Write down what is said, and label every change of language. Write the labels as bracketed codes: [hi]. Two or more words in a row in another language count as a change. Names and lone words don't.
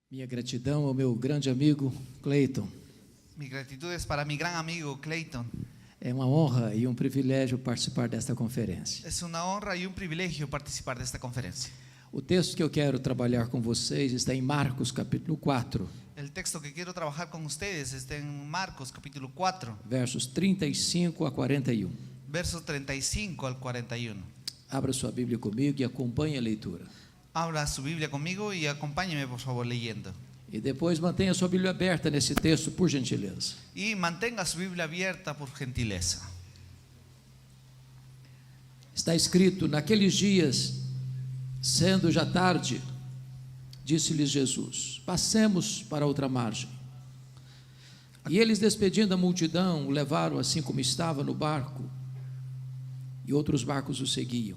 [pt] Minha gratidão ao meu grande amigo Clayton. [es] Mi gratitud es para mi gran amigo Clayton. [pt] É uma honra e um privilégio participar desta conferência. [es] Es una honra y un privilegio participar de esta conferencia. [pt] O texto que eu quero trabalhar com vocês está em Marcos capítulo 4, [es] El texto que quiero trabajar con ustedes está en Marcos capítulo 4, [pt] versos 35 a 41. [es] versos 35 al 41. [pt] Abra sua Bíblia comigo e acompanhe a leitura. [es] Abra su Biblia conmigo y acompáñeme por favor leyendo. [pt] E depois mantenha sua Bíblia aberta nesse texto, por gentileza. [es] Y mantenga su Biblia abierta por gentileza. [pt] Está escrito: naqueles dias, sendo já tarde, disse-lhes Jesus: passemos para outra margem. E eles, despedindo a multidão, o levaram assim como estava no barco, e outros barcos o seguiam.